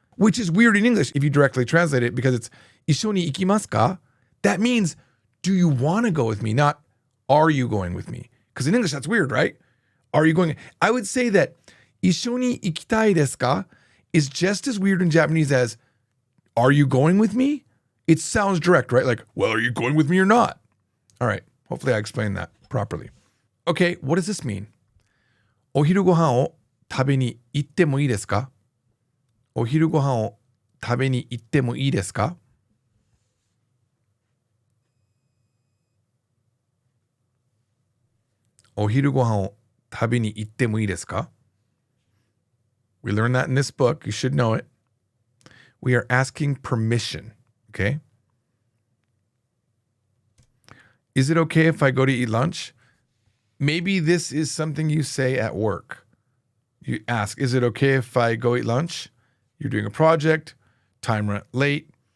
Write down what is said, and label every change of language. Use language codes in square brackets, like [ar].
[en] Which is weird in English if you directly translate it because it's [ja] 一緒に行きますか? [en] That means, do you want to go with me? Not, are you going with me? Because in English, that's weird, right? Are you going? I would say that [ja] 一緒に行きたいですか? [en] Is just as weird in Japanese as, are you going with me? It sounds direct, right? Like, well, are you going with me or not? All right. Hopefully I explained that properly. Okay, what does this mean? [ja] お昼ご飯を食べに行ってもいいですか?お昼ご飯を食べに行ってもいいですか? お昼ご飯を食べに行ってもいいですか? [en] We learned that in this book. You should know it. We are asking permission, okay? Is it okay if I go to eat lunch? Maybe this is something you say at work. You ask, is it okay if I go eat lunch? You're doing a project, time went late.